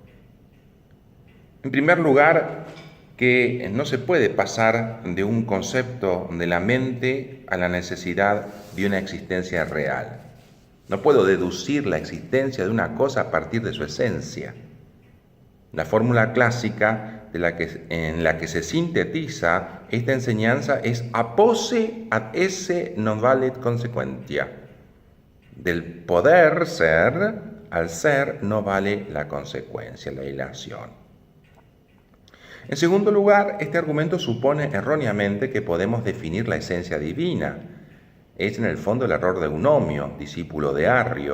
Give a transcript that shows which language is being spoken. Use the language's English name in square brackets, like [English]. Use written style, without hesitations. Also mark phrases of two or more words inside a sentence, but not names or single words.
[Spanish] En primer lugar, que no se puede pasar de un concepto de la mente a la necesidad de una existencia real. No puedo deducir la existencia de una cosa a partir de su esencia. La fórmula clásica en la que se sintetiza esta enseñanza es [Latin] apose ad esse non valet consequentia. [Spanish] Del poder ser al ser no vale la consecuencia, la ilación. En segundo lugar, este argumento supone erróneamente que podemos definir la esencia divina. Es en el fondo el error de Eunomio, discípulo de Arrio.